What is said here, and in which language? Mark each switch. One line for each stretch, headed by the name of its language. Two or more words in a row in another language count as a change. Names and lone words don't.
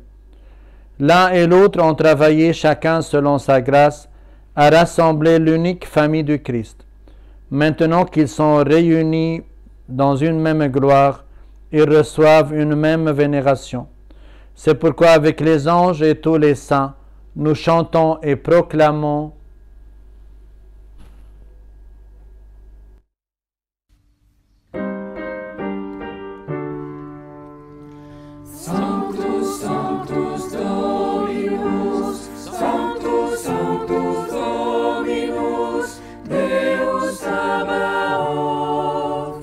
French: L'un et l'autre ont travaillé chacun selon sa grâce à rassembler l'unique famille du Christ. Maintenant qu'ils sont réunis dans une même gloire, ils reçoivent une même vénération. C'est pourquoi avec les anges et tous les saints, nous chantons et proclamons
Latin: Sanctus, Sanctus Dominus, Sanctus, Sanctus Dominus, Deus Sabaoth.